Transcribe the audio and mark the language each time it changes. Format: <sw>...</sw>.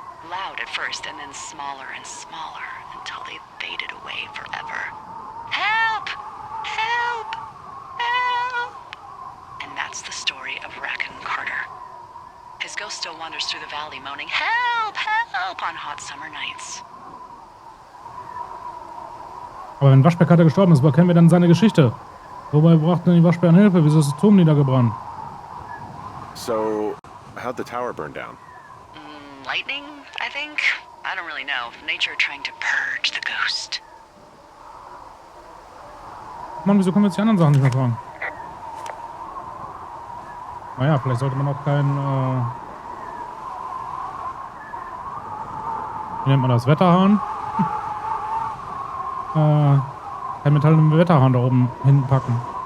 <en>Loud at first, and then smaller and smaller, until they faded away forever. Help! Help! Help! And that's the story of Raccoon Carter. His ghost still wanders through the valley, moaning, Help! Help! On hot summer nights.</en> <de>Aber wenn Waschbär-Carter gestorben ist, woher kennen wir dann seine Geschichte? Wobei brauchten denn die Waschbären Hilfe? Wieso ist das Turm niedergebrannt?</de> <en>So, how'd the tower burn down? Lightning, I think? I don't really know. Nature trying to purge the ghost.</en> <de>Mann, wieso können wir jetzt die anderen Sachen nicht mehr fragen? Naja, vielleicht sollte man auch kein, wie nennt man das? Wetterhahn? Kein metallenen Wetterhahn da oben hinpacken.</de>